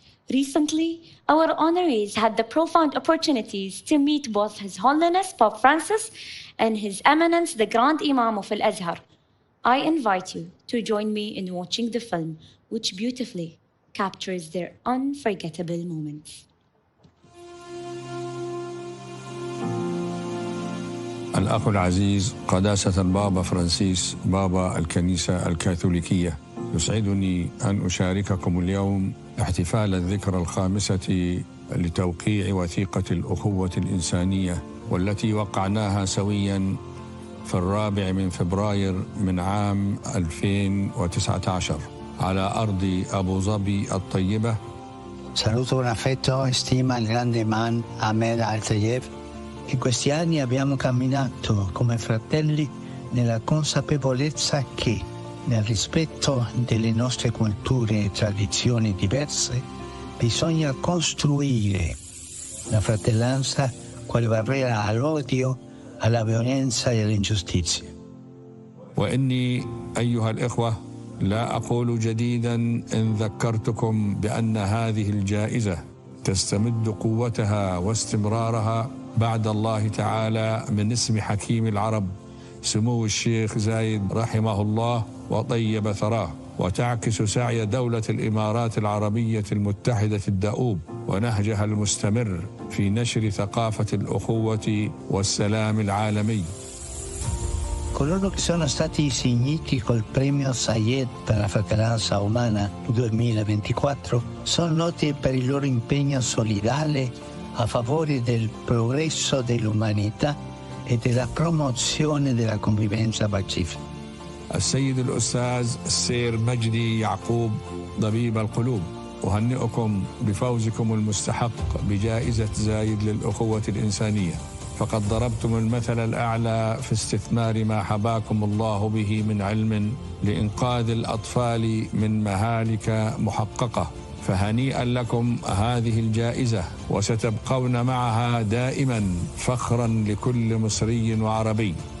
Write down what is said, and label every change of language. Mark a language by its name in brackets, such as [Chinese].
[English] Recently, our honorees had the profound opportunities to meet both His Holiness Pope Francis and His Eminence the Grand Imam of Al-Azhar. I invite you to join me in watching the film, which beautifully captures their unforgettable moments. [Arabic] الأخ العزيز قداسة البابا فرانسيس بابا الكنيسة الكاثوليكية، يسعدني أن أشارككم اليوم احتفال الذكرى الخامسة لتوقيع وثيقة الأخوة الإنسانية، والتي وقعناها سوياً في 4 فبراير من عام 2019. على أرض أبو ظبي الطيبة. [Italian] Saluto con affetto e stima il grande imam Ahmed Al-Tayeb. In questi anni abbiamo camminato come fratelli nella consapevolezza che, nel rispetto delle nostre culture e tradizioni diverse, bisogna costruire la fratellanza quale barriera all'odio, alla violenza e all'ingiustizia. [Arabic] وإني أيها الإخوة لا أقول جديدا إن ذكرتكم بأن هذه الجائزة تستمد قوتها واستمرارها بعد الله تعالى من اسم حكيم العرب سمو الشيخ زايد رحمه الله وطيب ثراه، وتعكس سعي دولة الإمارات العربية المتحدة الدؤوب ونهجها المستمر في نشر ثقافة الأخوة والسلام العالمي. [Italian] Coloro che sono stati insigniti col premio Zayed per la fratellanza umana 2024 sono noti per il loro impegno solidale a favore del progresso dell'umanità e della promozione della convivenza pacifica. [Arabic] السيد الأستاذ السير مجدي يعقوب طبيب القلوب، أهنئكم بفوزكم المستحق بجائزة زايد للأخوة الإنسانية، فقد ضربتم المثل الأعلى في استثمار ما حباكم الله به من علم لإنقاذ الأطفال من مهالك محققة، فهنيئا لكم هذه الجائزة، وستبقون معها دائما فخرا لكل مصري وعربي.